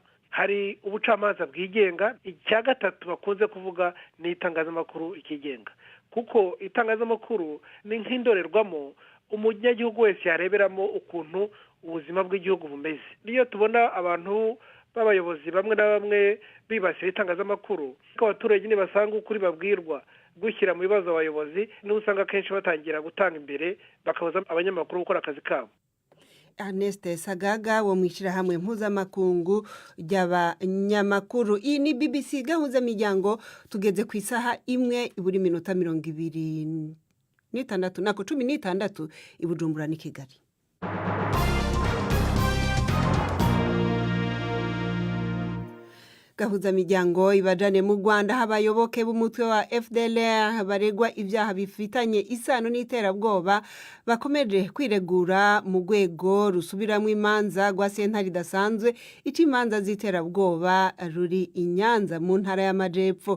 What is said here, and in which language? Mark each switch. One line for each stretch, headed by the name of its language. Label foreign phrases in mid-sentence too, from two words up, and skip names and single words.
Kinyarwanda: Hari ubucamanza bwigenga. Icya gatatu bakunze kuvuga ni itangazamakuru ikigenga, kuko itangazamakuru ni nk'indorerwamo umunyagihugu wese yareberamo ukuntu ubuzima bw'igihugu bumeze. Niyo tubona abantu b'abayobozi bamwe na bamwe bibasira itangazamakuru, ko abaturage nibasanga ukuri babwirwa gushyira mu bibazo abayobozi, n'usanga kenshi batangira gutanga imbere bakabuza abanyamakuru gukora akazi kabo. Ernest Sagaga wo mwishirahamwe mpuzamakungu ry'abanyamakuru.
Rundi: Iyi ni BBC Gahuza miryango, tugeze ku isaha imwe iburi minota 26 nako 16 i Bujumbura ni Kigali.
Kinyarwanda: Gahuza miryango ibajane mu Rwanda habayoboke b'umutwe wa FDLR baregwa ibyaha bifitanye isano n'iterabwoba bakomeje kwiregura mu rwego rusubiramwe imanza rwa sentare idasanzwe imanza z'iterabwoba ruri i Nyanza mu ntara y'Amajepfo.